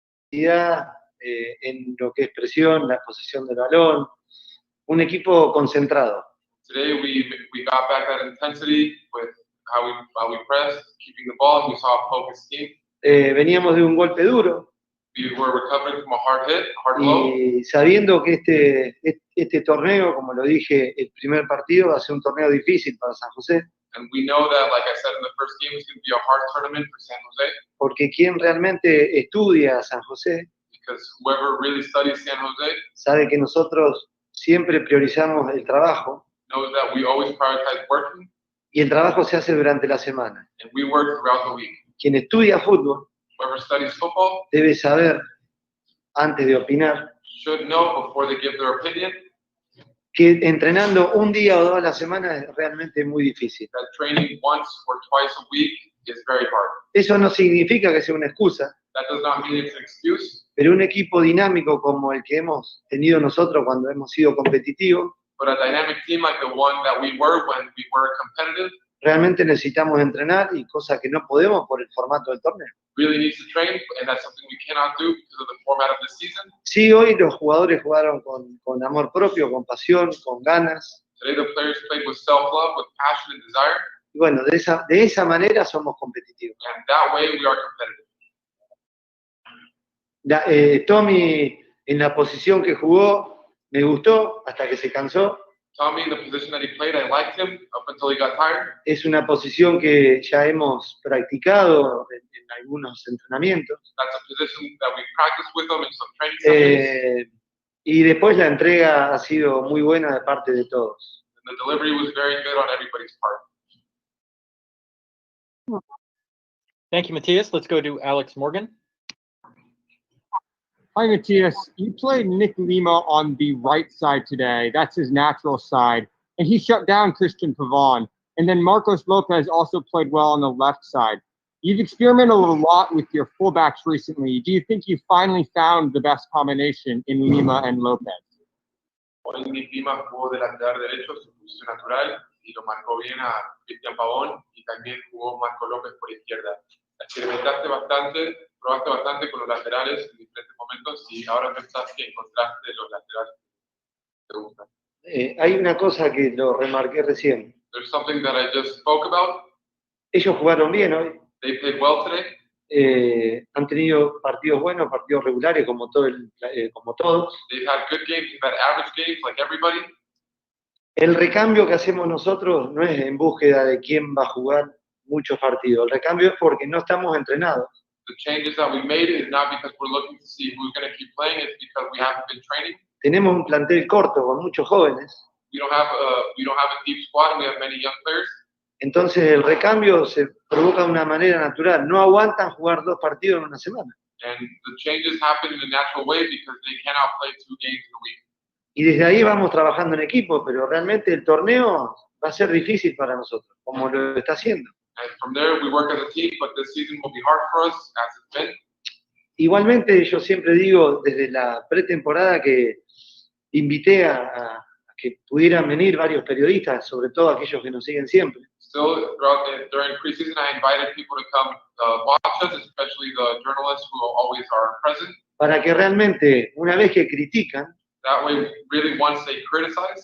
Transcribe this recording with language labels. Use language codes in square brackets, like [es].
[es] en lo que es presión, la posesión del balón, un equipo concentrado. [en] Today we got back that intensity with how we pressed, keeping the ball, and we saw a focused team. [es] Veníamos de un golpe duro. [en] We were recovering from a hard hit, a hard blow. [es] Y sabiendo que este torneo, como lo dije, el primer partido va a ser un torneo difícil para San José. [en] And we know that, like I said in the first game, it's going to be a hard tournament for San Jose. [es] Porque quien realmente estudia a San José, [en] because whoever really studies San Jose, [es] sabe que nosotros siempre priorizamos el trabajo. [en] Knows that we always prioritize working. [es] Y el trabajo se hace durante la semana. [en] And we work throughout the week. [es] Quien estudia fútbol, [en] whoever studies football, [es] debe saber, antes de opinar, [en] should know before they give their opinion, [es] que entrenando un día o 2 a la semana es realmente muy difícil. [en] That training once or twice a week is very hard. [es] Eso no significa que sea una excusa. [en] That does not mean it's an excuse. [es] Pero un equipo dinámico como el que hemos tenido nosotros cuando hemos sido competitivos, [en] but a dynamic team like the one that we were when we were competitive, [es] realmente necesitamos entrenar, y cosa que no podemos por el formato del torneo. [en] Really needs to train, and that's something we cannot do because of the format of the season. [es] Sí, hoy los jugadores jugaron con amor propio, con pasión, con ganas. [en] Today the players played with self-love, with passion and desire. [es] Y bueno, de esa manera somos competitivos. [en] And that way we are competitive. [es] Tommy, en la posición que jugó, me gustó hasta que se cansó. [en] Tommy, in the position that he played, I liked him up until he got tired. [es] Es una posición que ya hemos practicado en algunos entrenamientos. [en] That's a position that we practiced with him in some training sessions. [es] Y después la entrega ha sido muy buena de parte de todos. [en] And the delivery was very good on everybody's part. Thank you, Matthias. Let's go to Alex Morgan. Hi, Matthias. You played Nick Lima on the right side today. That's his natural side. And he shut down Christian Pavon. And then Marcos Lopez also played well on the left side. You've experimented a lot with your fullbacks recently. Do you think you finally found the best combination in Lima and Lopez? [es] Hoy Nick Lima jugó de lateral derecho, su posición natural, y lo marcó bien a Cristian Pavón, y también jugó Marco López por izquierda. Experimentaste bastante, probaste bastante con los laterales en diferentes momentos, y ahora pensás que encontraste los laterales que te gustan. Hay una cosa que lo remarqué recién. [en] There's something that I just spoke about. [es] Ellos jugaron bien hoy. [en] They played well today. [es] Han tenido partidos buenos, partidos regulares, como todos. [en] They've had good games, they've had average games like everybody. [es] El recambio que hacemos nosotros no es en búsqueda de quién va a jugar muchos partidos. El recambio es porque no estamos entrenados. [en] The changes that we made is not because we're looking to see who's going to keep playing, it's because we haven't been training. [es] Tenemos un plantel corto con muchos jóvenes. [en] We don't have a deep squad, and we have many young players. [es] Entonces el recambio se provoca de una manera natural. No aguantan jugar 2 partidos en una semana. [en] And the changes happen in a natural way because they cannot play 2 games in a week. [es] Y desde ahí vamos trabajando en equipo, pero realmente el torneo va a ser difícil para nosotros, como lo está haciendo. [en] And from there, we work as a team, but this season will be hard for us, as it's been. [es] Igualmente, yo siempre digo desde la pretemporada que invité a que pudieran venir varios periodistas, sobre todo aquellos que nos siguen siempre. [en] Still, during preseason, I invited people to come watch us, especially the journalists who always are present. [es] Para que realmente, una vez que critican, [en] That way, really, once they criticize,